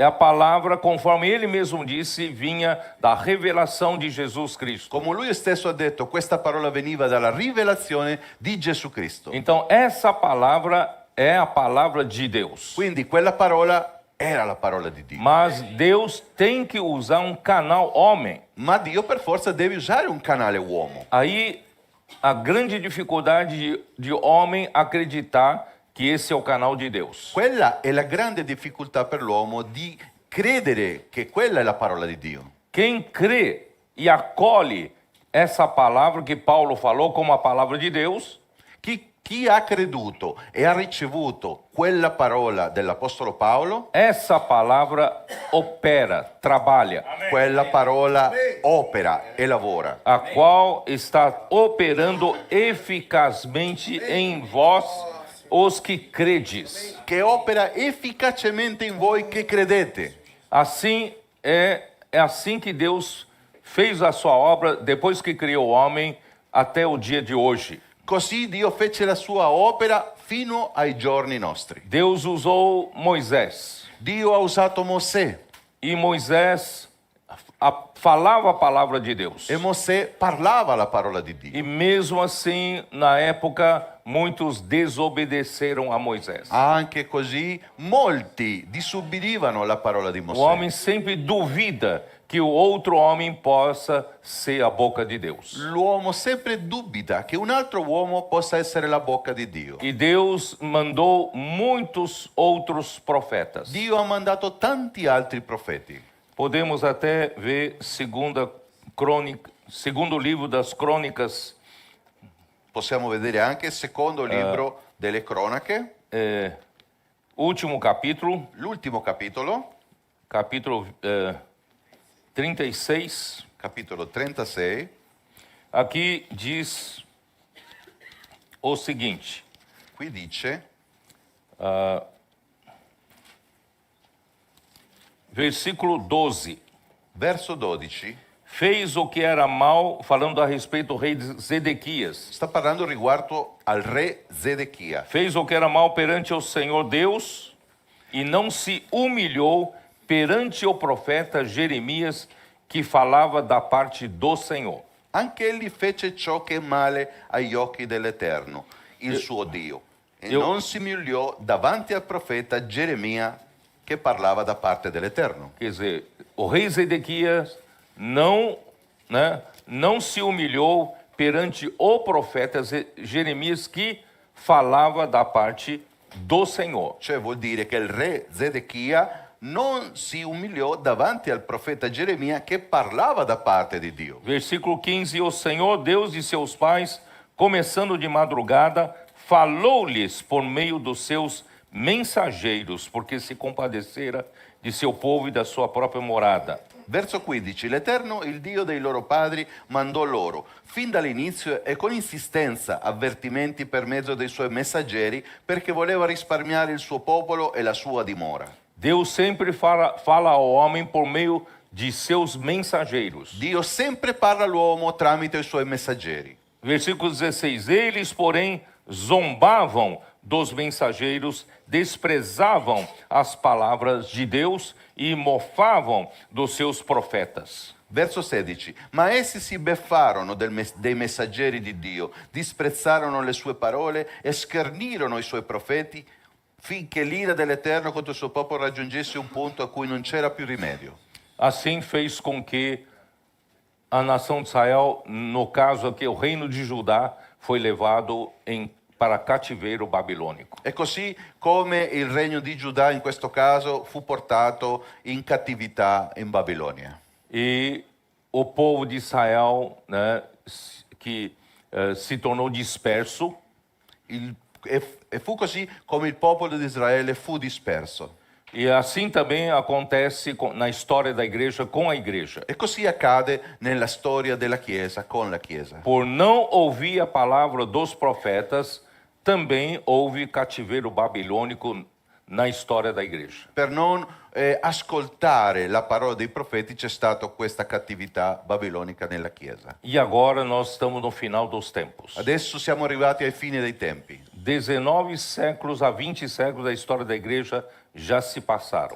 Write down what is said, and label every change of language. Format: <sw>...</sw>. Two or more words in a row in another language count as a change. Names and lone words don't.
<pt>É a palavra, conforme ele mesmo disse, vinha da revelação de Jesus Cristo.</pt> <it>Come lui stesso ha detto, questa parola veniva dalla rivelazione di Gesù Cristo.</it> <pt>Então, essa palavra é a palavra de Deus.</pt> <it>Quindi quella parola era la parola di Dio.</it> <pt>Mas Deus tem que usar um canal homem.</pt> <it>Ma Dio per forza deve usare un canale uomo.</it> <pt>Aí, a grande dificuldade de homem acreditar que esse é o canal de Deus.</pt> <it>Quella è la grande difficoltà per l'uomo di credere che quella è la parola di Dio.</it> <pt>Quem crê e acolhe essa palavra que Paulo falou como a palavra de Deus,</pt> <it>Chi ha creduto e ha ricevuto quella parola dell'Apostolo Paolo,</it> <pt>essa palavra opera, trabalha,</pt> <it>quella parola opera e lavora,</it> <pt>a qual está operando eficazmente em vós, os que credes.</pt> <it>che opera efficacemente in voi che credete.</it> <pt>Assim é assim que Deus fez a sua obra depois que criou o homem até o dia de hoje.</pt> <it>Così Dio fece la sua opera fino ai giorni nostri.</it> <pt>Deus usou Moisés</pt> <it>Dio ha usato Mosè</it> <pt>e Moisés falava a palavra de Deus.</pt> <it>e Mosè parlava la parola di Dio.</it> <pt>E mesmo assim, na época, muitos desobedeceram a Moisés.</pt> <it>Anche così molti disubbidivano la parola di</it> <pt>O</pt> <it>Mosè.</it> <pt>homem sempre duvida que o outro homem possa ser a boca de Deus.</pt> <it>L'uomo sempre dubita che un altro uomo possa essere la bocca di Dio.</it> <pt>E Deus mandou muitos outros profetas.</pt> <it>Dio ha mandato tanti altri profeti.</it> <pt>Podemos até ver segundo livro das Crônicas,</pt> <it>Possiamo vedere anche il secondo libro delle cronache,</it> <pt>último capítulo,</pt> <it>l'ultimo capitolo,</it> <pt>capítulo 36.</pt> <it>capitolo 36,</it> <pt>Aqui diz o seguinte:</pt> <it>qui dice,</it> <pt>versículo 12.</pt> <it>verso 12,</it> <pt>Fez o que era mal, falando a respeito do rei Zedequias.</pt> <it>sta parlando riguardo al re Zedechia.</it> <pt>Fez o que era mal perante o Senhor Deus e não se humilhou perante o profeta Jeremias, que falava da parte do Senhor.</pt> <it>Anche egli fece ciò che è male agli occhi dell'Eterno, il suo Dio, e io- non si umiliò davanti al profeta Geremia che parlava da parte dell'Eterno.</it> <pt>Quer dizer, o rei Zedequias não se humilhou perante o profeta Jeremias, que falava da parte do Senhor.</pt> <it>Cioè vuol dire che il re Zedechia non si umiliò davanti al profeta Geremia che parlava da parte di Dio.</it> <pt>Versículo 15: O Senhor, Deus de seus pais, começando de madrugada, falou-lhes por meio dos seus mensageiros, porque se compadecera de seu povo e da sua própria morada.</pt> <it>Verso 15, l'Eterno, il Dio dei loro padri, mandò loro, fin dall'inizio e con insistenza, avvertimenti per mezzo dei suoi messaggeri, perché voleva risparmiare il suo popolo e la sua dimora.</it> <pt>Deus sempre fala ao homem por meio de seus mensageiros.</pt> <it>Dio sempre parla all'uomo tramite i suoi messaggeri.</it> <pt>Versículo 16: Eles, porém, zombavam dos mensageiros, desprezavam as palavras de Deus e mofavam dos seus profetas.</pt> <it>Verso 16. Ma essi si beffarono dei messaggeri di Dio, disprezzarono le sue parole e schernirono i suoi profeti, finché l'ira dell'Eterno contro il suo popolo raggiungesse un punto a cui non c'era più rimedio.</it> <pt>Assim fez com que a nação de Israel, no caso aqui, o reino de Judá, foi levado para cativeiro babilônico.</pt> <it>E così come il regno di Giuda in questo caso fu portato in cattività in Babilonia.</it> <pt>E o povo de Israel, que se tornou disperso,</pt> <it>E fu così come il popolo di Israele fu disperso.</it> <pt>e assim também acontece na história da igreja com a igreja.</pt> <it>E così accade nella storia della Chiesa con la Chiesa.</it> <pt>Por não ouvir a palavra dos profetas, também houve cativeiro babilônico na história da igreja.</pt> <it>Per non ascoltare la parola dei profeti c'è stata questa cattività babilonica nella Chiesa.</it> <pt>E agora nós estamos no final dos tempos.</pt> <it>Adesso siamo arrivati ai fini dei tempi.</it> <pt>19 séculos a 20 séculos da história da igreja já se passaram.</pt>